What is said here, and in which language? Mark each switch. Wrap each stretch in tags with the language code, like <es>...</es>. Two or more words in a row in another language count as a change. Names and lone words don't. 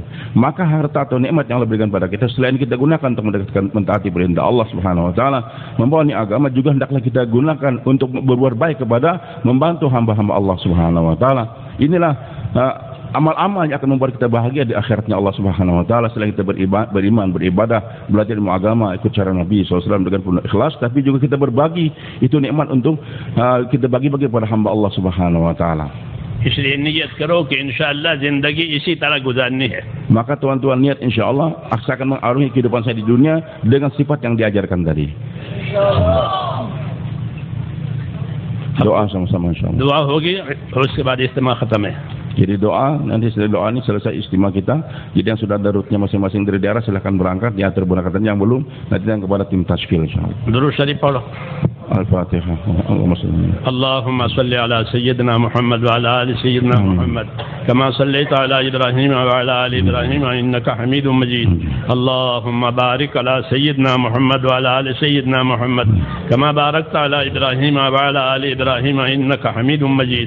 <id>Maka harta atau nikmat yang Allah berikan pada kita, selain kita gunakan untuk mentaati perintah</id> <ar>الله سبحانه وتعالى,</ar> <id>membawa ini agama, juga hendaklah kita gunakan untuk berbuat baik kepada membantu hamba-hamba</id> <ar>الله سبحانه وتعالى.</ar> <id>Inilah amal-amal yang akan membuat kita bahagia di akhiratnya</id> <ar>الله سبحانه وتعالى.</ar> <id>Selain kita beriman, beribadah, belajar ilmu agama, ikut cara Nabi SAW dengan penuh ikhlas, tapi juga kita berbagi itu nikmat untuk kita bagi-bagi kepada hamba</id> <ar>الله سبحانه وتعالى.</ar> <hi>इसलिए नियत करो कि इंशाअल्लाह ज़िंदगी इसी तरह गुजारनी है।</hi> <id>Maka tuan-tuan niat insyaallah akan mengarungi kehidupan saya di dunia dengan sifat yang diajarkan tadi. Doa sama-sama insyaallah.</id> <hi>दुआ होगी और उसके बाद इज्तिमा खत्म है।</hi> <id>Jadi doa, nanti setelah doa ini selesai istimewa kita. Jadi yang sudah ada rutenya masing-masing dari daerah silahkan berangkat, diatur berangkatan, yang belum nanti yang kepada tim tashkil insyaallah.</id> <hi>दुरूद शरीफ पढ़ो। Al-Fatihah.</hi> <ar>اللهم صل على سيدنا محمد وعلى آل سيدنا محمد كما صليت على إبراهيم وعلى آل إبراهيم إنك حميد مجيد. اللهم بارك على سيدنا محمد وعلى آل سيدنا محمد كما باركت على إبراهيم وعلى آل إبراهيم إنك حميد مجيد.</ar>